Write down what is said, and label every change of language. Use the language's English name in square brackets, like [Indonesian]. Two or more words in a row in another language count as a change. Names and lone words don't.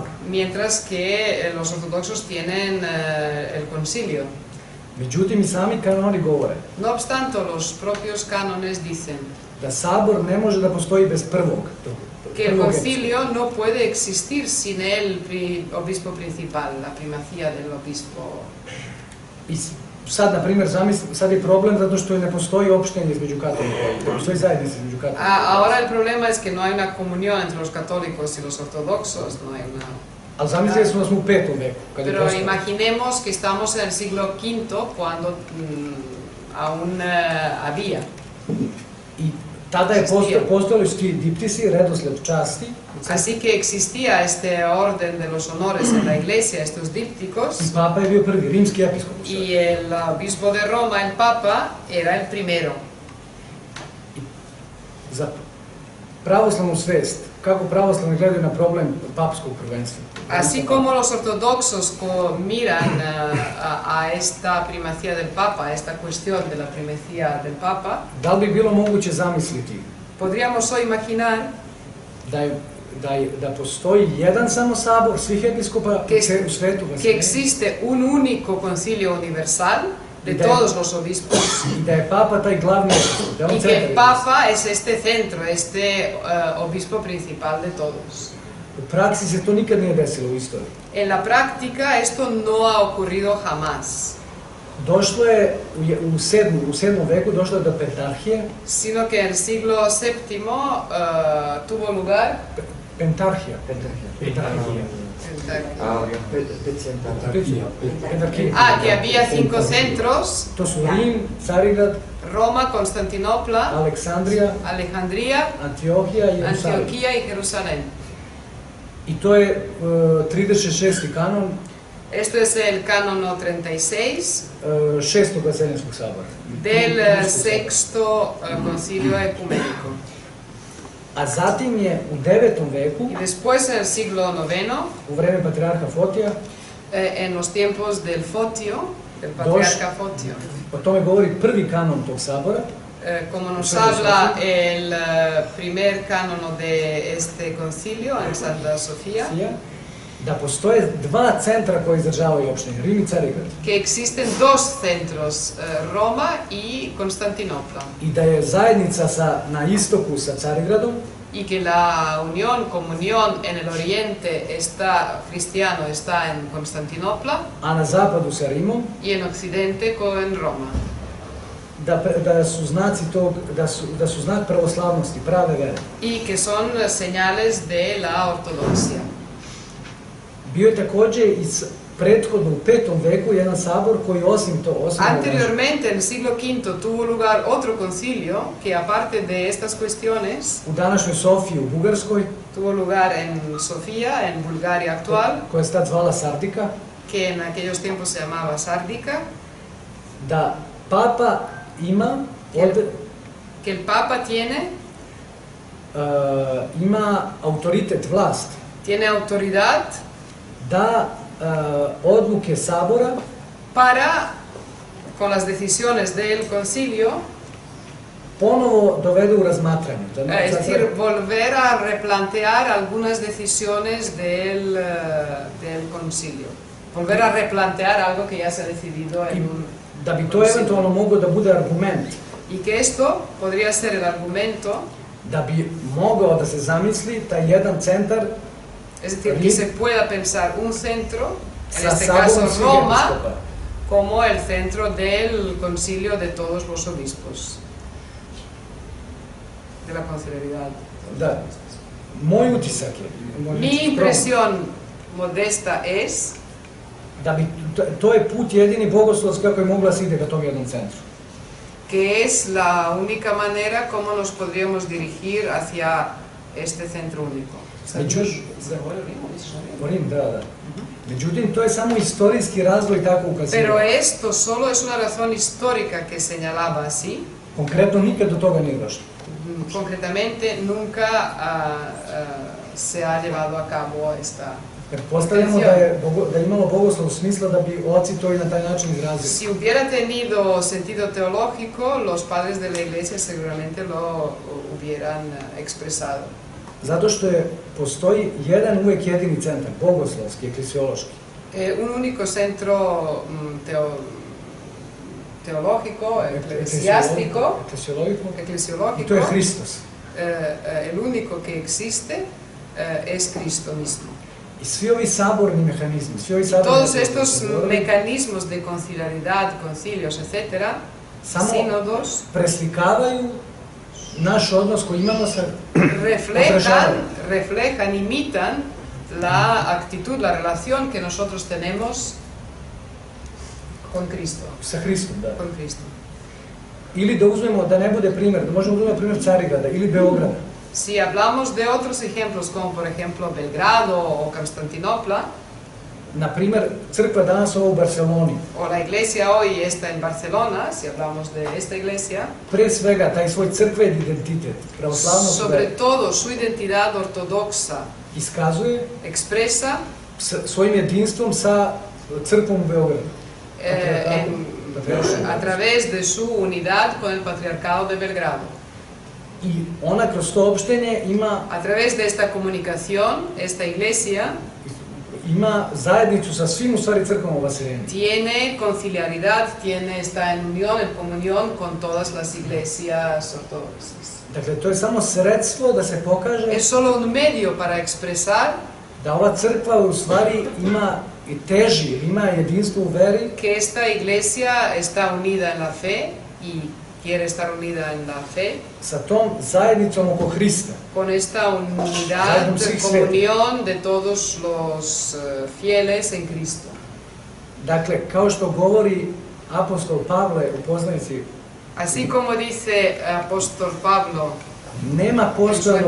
[Spanish] mientras que los ortodoxos tienen el concilio. [Serbian] Međutim, i sami kanoni govore [Spanish] No obstante, los propios cánones dicen [Serbian] da sabor ne može da postoji bez prvog. [Spanish] que el concilio no puede existir sin el obispo principal, la primacía del obispo. [Serbian] I sad, na primjer, sad je problem zato što ne postoji opštenje između katolika, ne postoji zajednica između katolika. [Spanish] Ahora el problema es que no hay una comunión entre los católicos y los ortodoxos, no hay una... [Serbian] Ali zamislili smo da smo u 5. veku, kad je [Spanish] Pero [Serbian] postao. [Spanish] imaginemos que estamos en el siglo V cuando aún había. [Serbian] I tada je postojali ti diptisi, redosled časti, [Spanish] Así que existía este orden de los honores en la iglesia, estos dípticos, [Serbian] i papa je bio prvi, rimski episkop. [Spanish] y el obispo de Roma, el Papa, era el primero. [Serbian] Za pravoslavnu svest, kako pravoslavni gledaju na problem papskog prvenstva. [Spanish] Así como los ortodoxos miran a esta primacía del Papa, a esta cuestión de la primacía del Papa, [Serbian] Da li bi bilo moguće zamisliti [Spanish] podríamos hoy imaginar [Serbian] da postoji jedan samo sabor svih episkopa u svetu? [Spanish] que existe un único concilio universal de todos los obispos. [Serbian] I da je Papa taj glavni, da je on [Spanish] Y que [Serbian] centar. [Spanish] Papa es este centro, este obispo principal de todos. [Serbian] U praksi se to nikad nije desilo u istoriji. [Spanish] En la práctica esto no ha ocurrido jamás, [Serbian] Došlo je u 7. veku došlo je do pentarhije, [Spanish] sino que en el siglo VII tuvo lugar [Serbian] pentarhija. [Spanish] que había 5 centros: [Serbian] To su Rim, Carigrad, [Spanish] Roma, Constantinopla, [Serbian] Aleksandrija, [Spanish] Alejandría, [Serbian] Antiohija i Jerusalim. [Spanish] Antioquía y Jerusalén. [Serbian] I to je 36. kanon [Spanish] Esto es el cánono 36 [Serbian] 6. Vaseljenskog sabora. [Spanish] del sexto concilio ecuménico. [Serbian] A zatim je u 9. veku, [Spanish] Y después, en el siglo IX, [Serbian] u vreme patrijarha Fotija, [Spanish] en los tiempos del Fotio, del patriarca Fotio, [Serbian] o tome govori prvi kanon tog sabora, [Spanish] como nos habla el primer cánono de este concilio en Santa Sofía, [Serbian] da postoje dva centra koji izdržavaju opštine, Rim i Carigrad. [Spanish] que existen dos centros, Roma y Constantinopla, [Serbian] I da je zajednica na istoku sa Carigradom, [Spanish] y que la comunión en el oriente cristiano está en Constantinopla [Serbian] a na zapadu sa Rimom, [Spanish] y en occidente en Roma. [Serbian] da su znaci tog, da su znak pravoslavnosti, prave vere. [Spanish] Y que son señales de la ortodoxia. [Serbian] Bio je takođe i prethodno u 5. veku jedan sabor koji osim [Spanish] Anteriormente, en el siglo V, tuvo lugar otro concilio que, aparte de estas cuestiones, [Serbian] u današnjoj Sofiji u Bugarskoj, [Spanish] tuvo lugar en Sofía, en Bulgaria actual, [Serbian] koja se tad zvala Sardika, [Spanish] que en aquellos tiempos se llamaba Sárdica, [Serbian] da Papa ima [Spanish] que el Papa [Serbian] ima autoritet, vlast, [Spanish] tiene autoridad [Serbian] da odluke sabora [Spanish] para, con las decisiones del concilio, [Serbian] ponovo dovede u razmatranje. [Spanish] es decir, volver a replantear algunas decisiones del concilio. Volver a replantear algo que ya se ha decidido en un [Serbian] da bi to eventualno moglo da bude argument, [Spanish] y que esto podría ser el argumento, [Serbian] da bi mogao da se zamisli taj jedan centar, [Spanish] es decir, que se pueda pensar un centro, en [Serbian] sa [Spanish] este [Serbian] saborom [Spanish] caso [Serbian] svih [Spanish] Roma, [Serbian] episkopa. [Spanish] como el centro del concilio de todos los obispos, de la conciliaridad. [Serbian] Da. Moj utisak je, [Spanish] Mi impresión modesta es [Serbian] da bi, to je put jedini bogoslovski kako je mogla se ide ka tom jednom centru. [Spanish] que es la única manera como nos podríamos dirigir hacia este centro único. [Serbian] Rim, da. Međutim, to je samo istorijski razvoj tako ukazivao. [Spanish] Pero esto solo es una razón histórica que señalaba así. [Serbian] Konkretno nikad do toga nije došlo. [Spanish] Concretamente, nunca se ha llevado a cabo esta. [Serbian] Pretpostavljamo da je imalo bogoslov smisla da bi oci to i na taj način izrazili. [Spanish] Si hubiera tenido sentido teológico, los padres de la Iglesia seguramente lo hubieran expresado. [Serbian] Zato što postoji jedan uvek jedini centar, bogoslovski, eklesiološki. [Spanish] Un único centro teológico, eclesiástico, [Serbian] I to je Hristos. [Spanish] el único que existe es Cristo mismo. [Serbian] I svi ovi saborni mehanizmi, [Spanish] todos estos mecanismos de conciliaridad, concilios, etc., sínodos, [Serbian] preslikavaju naš odnos koji imamo sa [Spanish] reflejan, imitan la actitud, la relación que nosotros tenemos con Cristo. [Serbian] Sa Hristom, da. [Spanish] Con Cristo. [Serbian] Ili da uzmemo, da ne bude primjer, da možemo da uzmemo primjer Carigrada ili Beograda. [Spanish] Si hablamos de otros ejemplos, como por ejemplo Belgrado o Constantinopla, [Serbian] na primer, crkva danas u Barceloni, [Spanish] o la iglesia hoy está en Barcelona, si hablamos de esta iglesia, [Serbian] pre svega taj svoj crkveni identitet, pravoslavnost, [Spanish] sobre todo su identidad ortodoxa, [Serbian] iskazuje, [Spanish] expresa [Serbian] svojim jedinstvom sa crkvom u Beogradu. [Spanish] A través de su unidad con el patriarcado de Belgrado. [Serbian] I ona kroz to opštenje ima... [Spanish] A través de esta comunicación, esta iglesia [Serbian] ima zajednicu sa svim u stvari crkvama u Vaseljenju. [Spanish] Tiene conciliaridad, está en unión, en comunión con todas las iglesias ortodoxas. [Serbian] Dakle, to je samo sredstvo da se pokaže [Spanish] Es solo un medio para expresar [Serbian] da ova crkva u stvari ima i teži, ima jedinstvo u veri, [Spanish] que esta iglesia está unida en la fe y quiere estar unida en la fe, [Serbian] sa tom zajednicom oko Hrista. [Spanish] con esta unidad, comunión de todos los fieles en Cristo. [Serbian] Dakle, kao što govori apostol Pavle u poslanici, [Spanish] Así como dice apóstol Pablo, [Serbian] nema postojanog